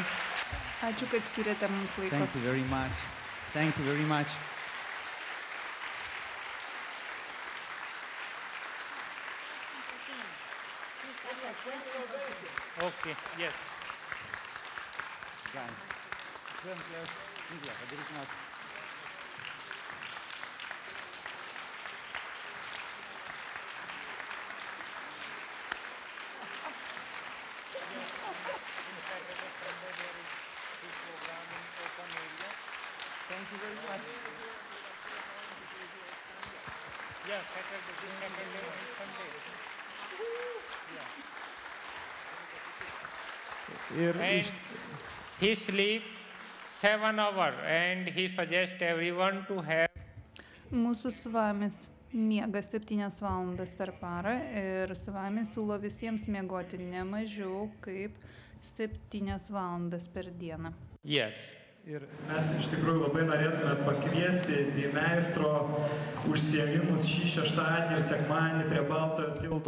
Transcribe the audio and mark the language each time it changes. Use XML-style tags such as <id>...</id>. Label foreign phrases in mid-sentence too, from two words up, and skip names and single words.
<lt>Ačiū, kad skiriate mums laiko.</lt> <en>Thank you very much. Thank you very much. Okay, yes.</en> <lt>Gal. Padaryk mes.</lt> <en>Thank you very much. Yes, Saturday, this Saturday and Sunday.</en> <lt>Ir</lt> <en>And he sleep 7 hours and he suggests everyone to have</en> <lt>Mūsų svamis miega 7 valandas per parą ir Svami siūlo visiems miegoti ne mažiau kaip 7 valandas per dieną.</lt> <en>Yes.</en> <lt>Ir mes iš tikrųjų labai norėtume pakviesti į meistro užsiėmimus šį šeštadienį ir sekmadienį prie Baltojo tilto.</lt>